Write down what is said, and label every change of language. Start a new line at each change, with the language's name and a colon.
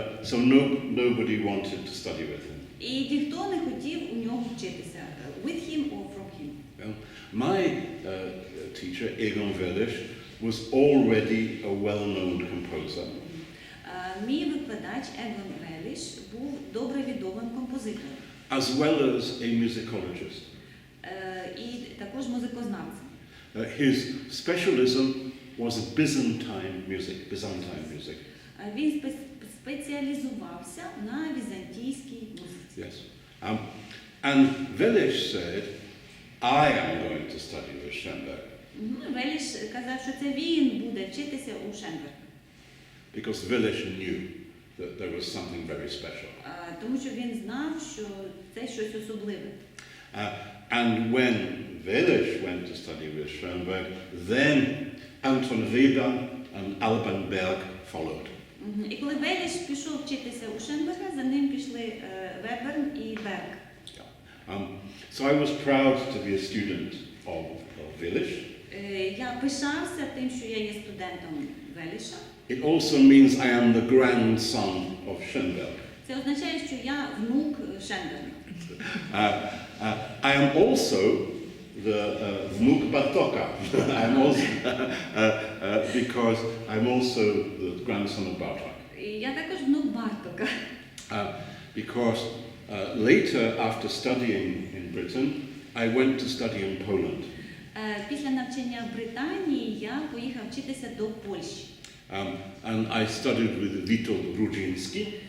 English: So nobody wanted to study with him.
Ukrainian: І ніхто не хотів у нього вчитися.
English: With him or from him. My teacher, Egon Willich, was already a well-known composer.
Ukrainian: Мій викладач Егон Веліш був добре відомим композитором.
English: As well as a musicologist.
Ukrainian: І також музикознавцем.
English: His specialism was Byzantine music.
Ukrainian: Він спеціалізувався на візантійській музиці.
English: Yes. And Wellisch said, I am going to study with Schoenberg.
Ukrainian: Веліш казав, що це він буде вчитися у Шенберга.
English: Because Wellisch knew that there was something very special.
Ukrainian: Тому що він знав, що це щось особливе.
English: And when Wellisch went to study with Schoenberg, then Anton Weber and Alban Berg followed.
Ukrainian: І коли Веліш пішов вчитися у Шенберга, за ним пішли Веберн і Берг.
English: So I was proud to be a student of Wellisch.
Ukrainian: Я пишався тим, що я є студентом Веліша.
English: It also means I am the grandson of Schoenberg.
Ukrainian: Це означає, що я внук Шенберга.
English: I am also the внук Bartoka. I'm also because I'm also the grandson of Bartok.
Ukrainian: Я також внук Бартока.
English: Because later, after studying in Britain, I went to study in Poland.
Ukrainian: Після навчання в Британії я поїхав вчитися до Польщі.
English: And I studied with Witold Rudziński,